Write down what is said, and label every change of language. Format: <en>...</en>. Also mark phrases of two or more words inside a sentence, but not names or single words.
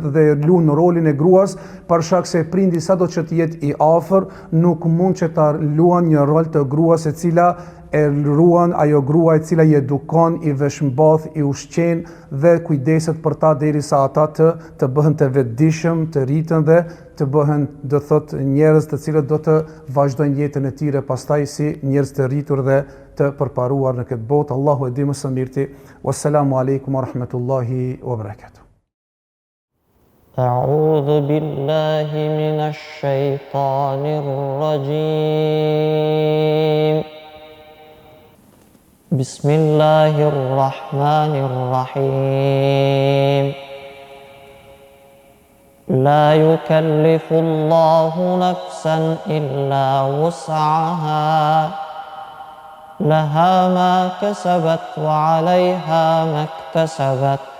<sq>dhe luan rolin e gruas, për shkak se prindi sado që të jetë i afër nuk mund që ta luan një rol të gruas e cila e ruan ajo grua e cila i edukon, i veshmbath, i ushqen dhe kujdeset për ta derisa ata të bëhen të vetëdijshëm, të rriten dhe të bëhen do thotë njerëz të cilët do të vazhdojnë jetën e tyre pastaj si njerëz të rritur dhe të përparuar në këtë botë. Allahu e di më së miri.</sq> <ar>والسلام عليكم ورحمة الله وبركاته. أعوذ بالله من الشيطان الرجيم بسم الله الرحمن الرحيم لا يكلف الله نفسا إلا وسعها لها ما كسبت وعليها ما اكتسبت</ar>